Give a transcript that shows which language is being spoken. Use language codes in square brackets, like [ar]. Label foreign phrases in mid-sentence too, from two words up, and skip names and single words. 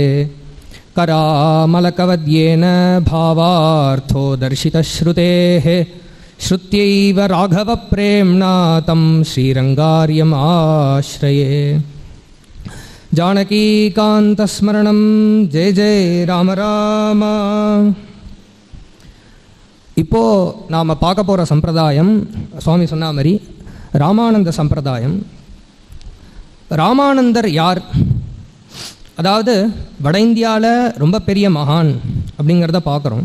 [sa] करामलकवद्येन भावार्थो दर्शितश्रुतेः श्रुत्यैव राघवप्रेम्णा तं श्रीरङ्गार्यम् आश्रये. जानकीकान्तस्मरणं जय जय राम राम. [ta] இப்போது நாம் பார்க்க போகிற சம்பிரதாயம் சுவாமி சொன்ன மாதிரி ராமானந்த சம்பிரதாயம். ராமானந்தர் யார்? அதாவது வட இந்தியாவில் ரொம்ப பெரிய மகான் அப்படிங்கிறத பார்க்குறோம்.